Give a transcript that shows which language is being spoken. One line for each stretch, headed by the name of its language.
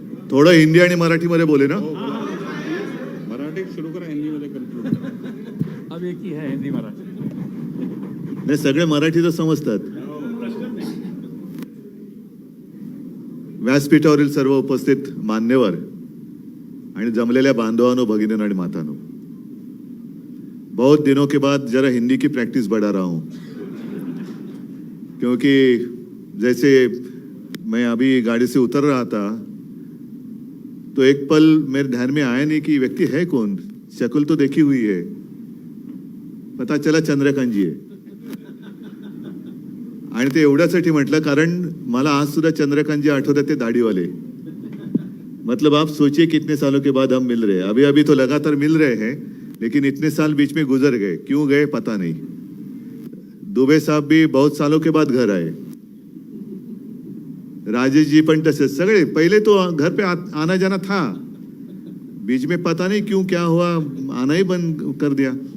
Marathi: थोडं हिंदी आणि मराठीमध्ये बोले ना. मराठी सुरू करा, हिंदीमध्ये कंट्रोल.
Hindi: अब एक ही है हिंदी मराठी.
Marathi: नाही, सगळे मराठीच समजतात. व्यासपीठावरील सर्व उपस्थित मान्यवर आणि जमलेल्या बांधवांनो, भगिनींनो आणि मातांनो,
Hindi: बहुत दिनों के बाद जरा हिंदी की प्रैक्टिस बढ़ा रहा हूँ, क्योंकि जैसे मैं अभी गाड़ी से उतर रहा था तो एक पल मेरे ध्यान में आया नहीं कि व्यक्ति है कौन. शक्ल तो देखी हुई है, पता चला चंद्रकांत जी आहे.
Marathi: आणि ते एवढ्यासाठी म्हटलं कारण मला आज सुद्धा चंद्रकांत जी आठवतात, ते दाढीवाले.
Hindi: मतलब आप सोचिए कितने सालों के बाद हम मिल रहे हैं. अभी अभी तो लगातार मिल रहे हैं, लेकिन इतने साल बीच में गुजर गए, क्यों गए पता नहीं. दुबे साहब भी बहुत सालों के बाद घर आए, राजेश जी
Marathi: पण तसे सगळे.
Hindi: पहले तो घर पे आना जाना था, बीच में पता नहीं क्यों क्या हुआ, आना ही बंद कर दिया.